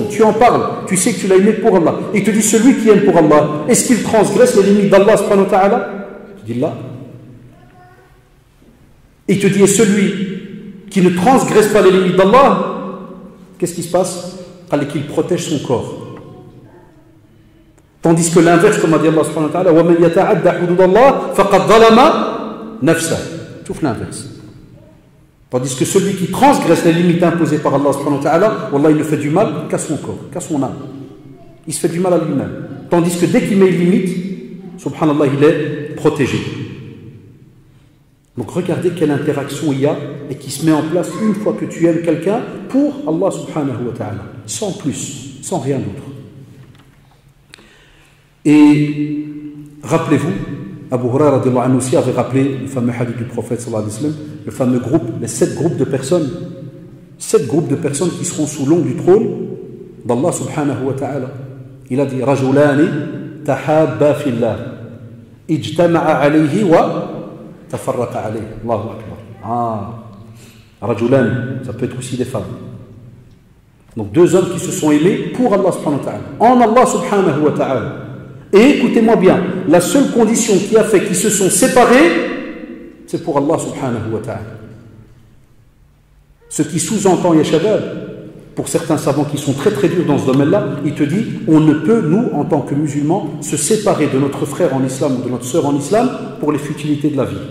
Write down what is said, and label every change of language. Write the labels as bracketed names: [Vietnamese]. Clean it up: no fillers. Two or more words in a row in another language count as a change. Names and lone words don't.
[French] Tu en parles, tu sais que tu l'as aimé pour Allah. Il te dit, celui qui aime pour Allah, est-ce qu'il transgresse les limites d' [Arabic] الله سبحانه وتعالى? [French] Tu dis là. Il te dit, et celui qui ne transgresse pas les limites d'Allah, qu'est-ce qui se passe? Qu'il protège son corps. Tandis que l'inverse, comme a dit [Arabic] الله سبحانه وتعالى, وَمَنْ يَتَعَدَّ حُدُودَ اللَّهِ فَقَدْ ظَلَمَ نَفْسَهُ. [French] Sauf l'inverse. Tandis que celui qui transgresse les limites imposées par [Arabic] الله سبحانه وتعالى, [French] wallah, il ne fait du mal qu'à son corps, qu'à son âme. il se fait du mal à lui-même. Tandis que dès qu'il met une limite, subhanallah, il est protégé. Donc regardez quelle interaction il y a et qui se met en place une fois que tu aimes quelqu'un pour [Arabic] الله سبحانه وتعالى, [French] sans plus, sans rien d'autre. Et rappelez-vous, Abu Huraira [Arabic] رضي الله عنه [French] aussi avait rappelé le fameux hadith du prophète [Arabic] صلى الله عليه وسلم, [French] le fameux groupe, les 7 groupes de personnes, 7 groupes de personnes qui seront sous l'ombre du trône d' [Arabic] الله سبحانه وتعالى. [French] Il a dit [Arabic] رجلان تحابا في الله اجتمعا عليه وتفرقا عليه. الله أكبر. Rajulani, [French] ça peut être aussi des femmes. Donc 2 hommes qui se sont aimés pour [Arabic] الله سبحانه وتعالى, [French] en [Arabic] الله سبحانه وتعالى. [French] Et écoutez-moi bien, la seule condition qui a fait qu'ils se sont séparés, c'est pour [Arabic] الله سبحانه وتعالى. [French] Ce qui sous-entend, [Arabic] يا شباب, [French] pour certains savants qui sont très très durs dans ce domaine-là, il te dit, on ne peut, nous, en tant que musulmans, se séparer de notre frère en islam ou de notre sœur en islam pour les futilités de la vie.